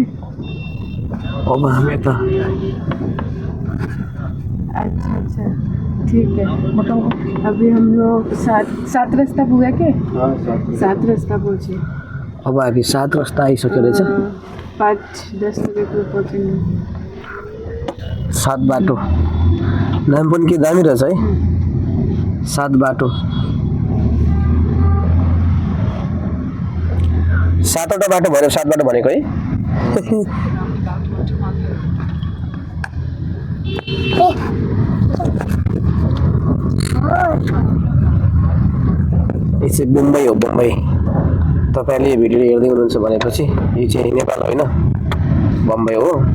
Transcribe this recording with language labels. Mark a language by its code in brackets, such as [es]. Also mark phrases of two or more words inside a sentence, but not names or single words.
[ne] अब हामी त [hi] अच्छा अच्छा ठीक है अभी हम लोग सात रास्ता पुगे के हाँ 7 रास्ता पहुँचे [ne] अब हामी 7 रस्ता आइसक्यो रहेछ [hi] 5-10 बजे पहुँचेंगे [ne] 7 बाटो नाम पनि के दामी रहेछ है 7 बाटो 7वटा बाटो भन्यो 7 बाटो भनेको है यो चाहिँ मुम्बई हो मुम्बई तपाईँले यो भिडियो हेर्दै हुनुहुन्छ भनेपछि यो चाहिँ नेपाल होइन बम्बई हो